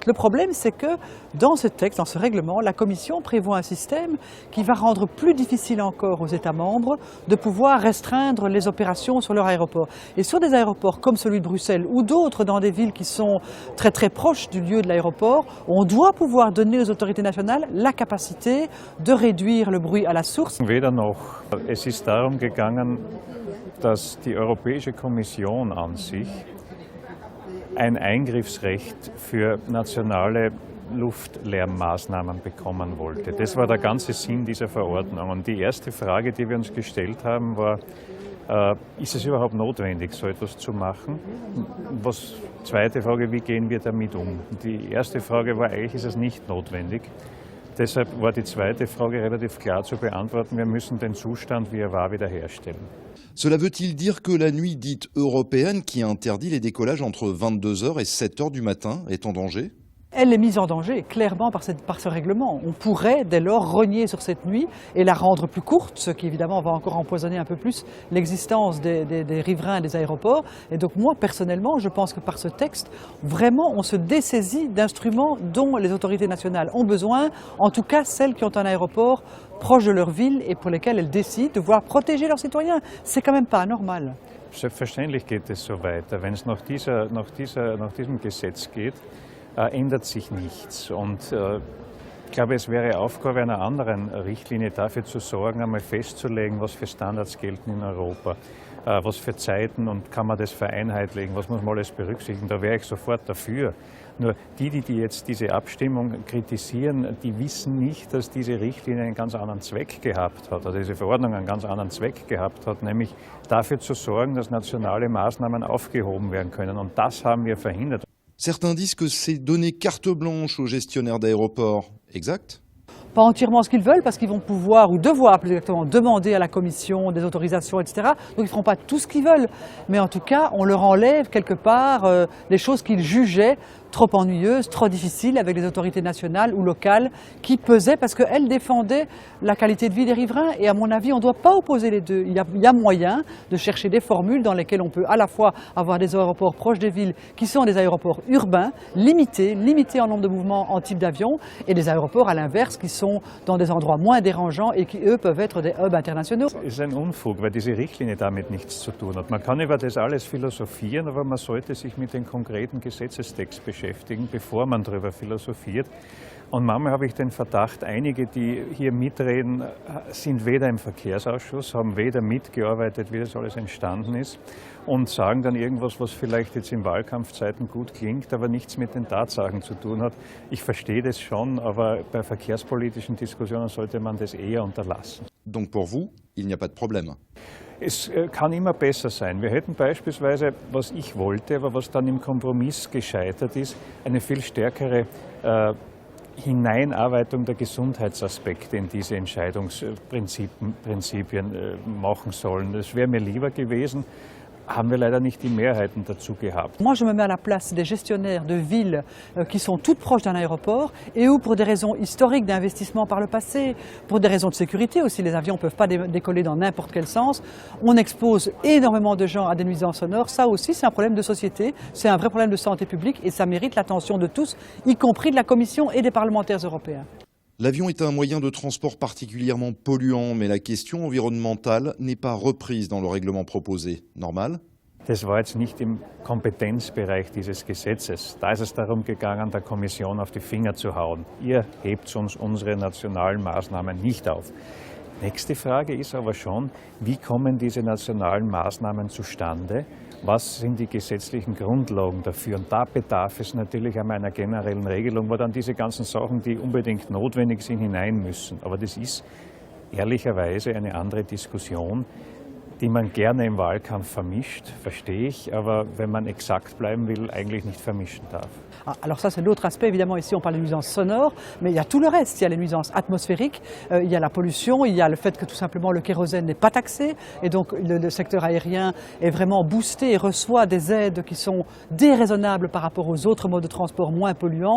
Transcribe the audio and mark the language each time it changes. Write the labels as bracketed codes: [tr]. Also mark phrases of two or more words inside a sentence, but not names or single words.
[fr] Le problème, c'est que dans ce texte, dans ce règlement, la Commission prévoit un système qui va rendre plus difficile encore aux États membres de pouvoir restreindre les opérations sur leur aéroport. Et sur des aéroports comme celui de Bruxelles ou d'autres dans des villes qui sont très très proches du lieu de l'aéroport, on doit pouvoir donner aux autorités nationales la capacité de réduire le bruit à la source. [de] Weder noch. Es ist darum gegangen, dass die Europäische Kommission an sich ein Eingriffsrecht für nationale Luftlärmmaßnahmen bekommen wollte. Das war der ganze Sinn dieser Verordnung. Und die erste Frage, die wir uns gestellt haben, war, ist es überhaupt notwendig, so etwas zu machen? Zweite Frage, wie gehen wir damit um? Die erste Frage war eigentlich, ist es nicht notwendig? Deshalb war die zweite Frage relativ klar zu beantworten. Wir müssen den Zustand, wie er war, wiederherstellen. [fr] Cela veut-il dire que la nuit dite européenne, qui interdit les décollages entre 22h et 7h du matin, est en danger? Elle est mise en danger, clairement, par ce règlement. On pourrait, dès lors, rogner sur cette nuit et la rendre plus courte, ce qui, évidemment, va encore empoisonner un peu plus l'existence des riverains des aéroports. Et donc, moi, personnellement, je pense que par ce texte, vraiment, on se dessaisit d'instruments dont les autorités nationales ont besoin, en tout cas celles qui ont un aéroport proche de leur ville et pour lesquelles elles décident de vouloir protéger leurs citoyens. C'est quand même pas anormal. [de] Selbstverständlich geht es so weiter. Wenn es nach diesem Gesetz geht, ändert sich nichts. Und ich glaube, es wäre Aufgabe einer anderen Richtlinie dafür zu sorgen, einmal festzulegen, was für Standards gelten in Europa, was für Zeiten und kann man das vereinheitlichen, was muss man alles berücksichtigen. Da wäre ich sofort dafür. Nur die jetzt diese Abstimmung kritisieren, die wissen nicht, dass diese Richtlinie einen ganz anderen Zweck gehabt hat, also diese Verordnung einen ganz anderen Zweck gehabt hat, nämlich dafür zu sorgen, dass nationale Maßnahmen aufgehoben werden können. Und das haben wir verhindert. [fr] Certains disent que c'est donner carte blanche aux gestionnaires d'aéroports. Exact? Pas entièrement ce qu'ils veulent, parce qu'ils vont pouvoir, ou devoir plus exactement, demander à la Commission des autorisations, etc. Donc ils ne feront pas tout ce qu'ils veulent. Mais en tout cas, on leur enlève quelque part les choses qu'ils jugeaient trop ennuyeuses, trop difficiles avec les autorités nationales ou locales qui pesaient parce qu'elles défendaient la qualité de vie des riverains. Et à mon avis, on ne doit pas opposer les deux. Il y a moyen de chercher des formules dans lesquelles on peut à la fois avoir des aéroports proches des villes qui sont des aéroports urbains, limités en nombre de mouvements en type d'avion, et des aéroports à l'inverse qui sont dans des endroits moins dérangeants et qui, eux, peuvent être des hubs internationaux. [de] Das ist ein Unfug, weil diese Richtlinie damit nichts zu tun hat. Man kann über das alles philosophieren, aber man sollte sich mit dem konkreten Gesetzestext beschäftigen, bevor man darüber philosophiert. Und manchmal habe ich den Verdacht, einige, die hier mitreden, sind weder im Verkehrsausschuss, haben weder mitgearbeitet, wie das alles entstanden ist, und sagen dann irgendwas, was vielleicht jetzt in Wahlkampfzeiten gut klingt, aber nichts mit den Tatsachen zu tun hat. Ich verstehe das schon, aber bei verkehrspolitischen Diskussionen sollte man das eher unterlassen. [fr] Donc pour vous, il n'y a pas de problème. [de] Es kann immer besser sein. Wir hätten beispielsweise, was ich wollte, aber was dann im Kompromiss gescheitert ist, eine viel stärkere Hineinarbeitung der Gesundheitsaspekte in diese Entscheidungsprinzipien machen sollen. Das wäre mir lieber gewesen. Haben wir leider nicht die Mehrheiten dazu gehabt. [fr] Moi, je me mets à la place des gestionnaires de villes qui sont toutes proches d'un aéroport et où, pour des raisons historiques d'investissement par le passé, pour des raisons de sécurité aussi, les avions ne peuvent pas décoller dans n'importe quel sens, on expose énormément de gens à des nuisances sonores. Ça aussi, c'est un problème de société, c'est un vrai problème de santé publique et ça mérite l'attention de tous, y compris de la Commission et des parlementaires européens. L'avion est un moyen de transport particulièrement polluant, mais la question environnementale n'est pas reprise dans le règlement proposé. Normal? [de] Das war jetzt nicht im Kompetenzbereich dieses Gesetzes. Da ist es darum gegangen, der Kommission auf die Finger zu hauen. Ihr hebt uns unsere nationalen Maßnahmen nicht auf. Nächste Frage ist aber schon, wie kommen diese nationalen Maßnahmen zustande? Was sind die gesetzlichen Grundlagen dafür? Und da bedarf es natürlich einmal einer generellen Regelung, wo dann diese ganzen Sachen, die unbedingt notwendig sind, hinein müssen. Aber das ist ehrlicherweise eine andere Diskussion, die man gerne im Wahlkampf vermischt, verstehe ich, aber wenn man exakt bleiben will, eigentlich nicht vermischen darf. [fr] Alors ça c'est l'autre aspect, évidemment ici on parle de nuisances sonores, mais il y a tout le reste, il y a les nuisances atmosphériques, il y a la pollution, il y a le fait que tout simplement le kérosène n'est pas taxé et donc le secteur aérien est vraiment boosté et reçoit des aides qui sont déraisonnables par rapport aux autres modes de transport moins polluants.